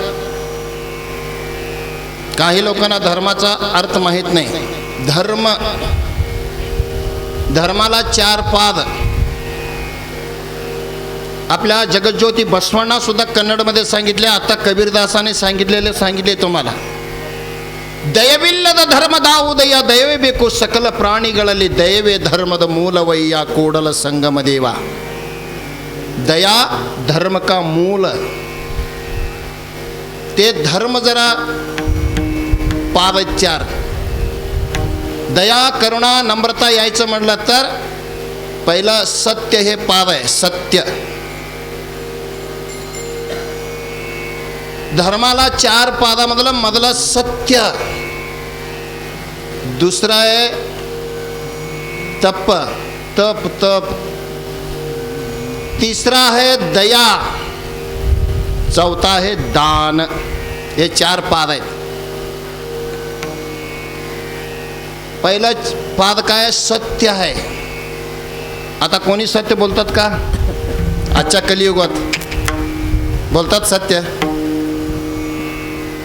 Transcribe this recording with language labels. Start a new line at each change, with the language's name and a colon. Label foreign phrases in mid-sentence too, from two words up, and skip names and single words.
Marathi: काही लोकांना धर्माचा अर्थ माहित नाही। धर्म, धर्माला 4 पाद। आपल्या जगज्योती बसवण्णा सुद्धा कन्नडमध्ये सांगितले, आता कबीरदासाने सांगितले तुम्हाला।
Kannada: ದಯವಿಲ್ಲದ ಧರ್ಮದ ಉದಯ, ದಯವೇ ಬೇಕು ಸಕಲ ಪ್ರಾಣಿಗಳಲ್ಲಿ, ದಯವೇ ಧರ್ಮದ ಮೂಲವಯ್ಯ ಕೂಡಲ ಸಂಗಮ ದೇವ।
Hindi: दया धर्म का मूल,
Marathi: ते धर्म जरा पाद 4। दया करुणा नम्रता यायचं म्हणलं तर पहिलं सत्य हे पाद आहे, सत्य। धर्माला 4 पादामधलं मधलं सत्य, दुसरा आहे तप, तप तप,
Hindi: तीसरा है दया, चौथा है दान।
Marathi: हे 4 पाद आहेत। पहिला पाद काय, सत्य आहे। आता कोणी सत्य बोलतात का आजच्या कलियुगात? बोलतात सत्य?